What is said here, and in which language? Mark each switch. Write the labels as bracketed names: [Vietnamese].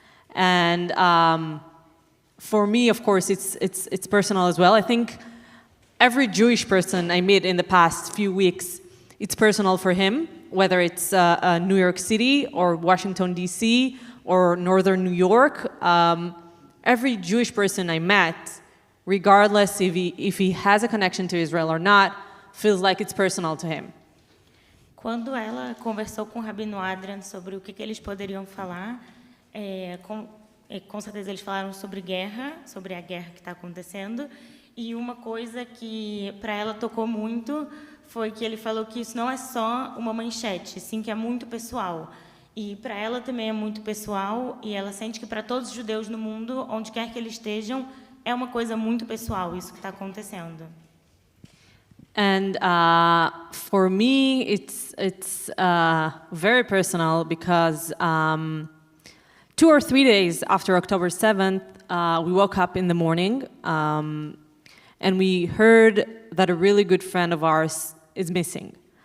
[English] And for me, of course, it's personal as well. I think every Jewish person I met in the past few weeks, it's personal for him, whether it's New York City or Washington, D.C., or Northern New York. Every Jewish person I met, regardless if he has a connection to Israel or not, feels like it's personal to him. [Portuguese] Quando ela conversou com o Rabino Adrian sobre o que eles poderiam falar, com certeza eles falaram sobre guerra, sobre a guerra que está acontecendo, e uma coisa que para ela tocou muito foi que ele falou que isso não é só uma manchete, sim que é muito pessoal. E para ela também é muito pessoal, e ela sente que para todos os judeus no mundo, onde quer que eles estejam, é uma coisa muito pessoal isso que está acontecendo. [English] And for me, it's very personal, because 2 or 3 days after October 7th, we woke up in the morning, and we heard that a really good friend of ours is missing.